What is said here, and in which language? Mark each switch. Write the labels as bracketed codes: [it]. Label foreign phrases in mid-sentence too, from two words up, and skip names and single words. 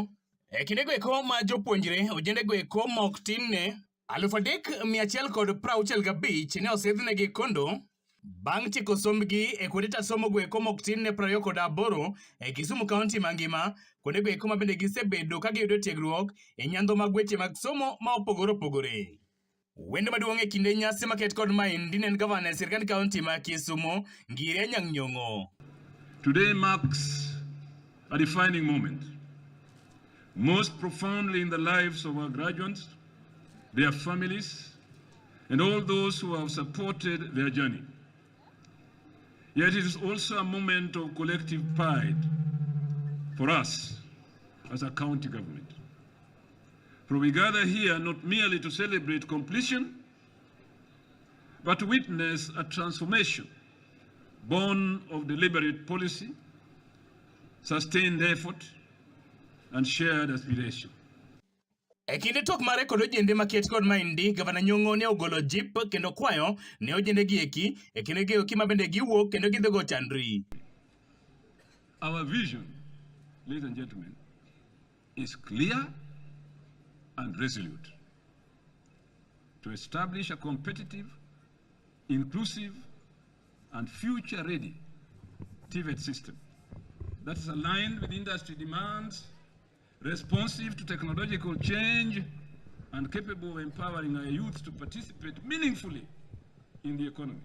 [luo] E kinde goeko ma jopuonjre ojende goeko mok tin ne 3,165 ne osidhnegi kondo Bang' tieko sombgi e kuonde ta somo goeko mok tin ne 28 e Kisumu County mangima, kuonde goeko ma bende gisebedo ka giyudo tiegruok e nyandho mag weche mag somo ma opogore opogore. Wendo maduong' e kinde nyasi maket kod maendi ne Gavana sirkand kaunti ma Kisumu, Ngire Achieng Nyong'o. [en] Today marks a defining moment, most profoundly in the lives of our graduates, their families, and all those who have supported their journey. Yet it is also a moment of collective pride for us as a county government. For we gather here not merely to celebrate completion, but to witness a transformation born of deliberate policy, sustained effort, and shared aspiration. [luo] E kinde tok mare kod ojende maket kod maendi, Gavana Nyong'o ne ogolo jip kendo kwayo ne ojende gieki e kinde gieki ma bende giwuok kendo gidhigo chandri. [en] Our vision, ladies and gentlemen, is clear and resolute: to establish a competitive, inclusive, and future-ready TVET system that is aligned with industry demands, responsive to technological change, and capable of empowering our youth to participate meaningfully in the economy.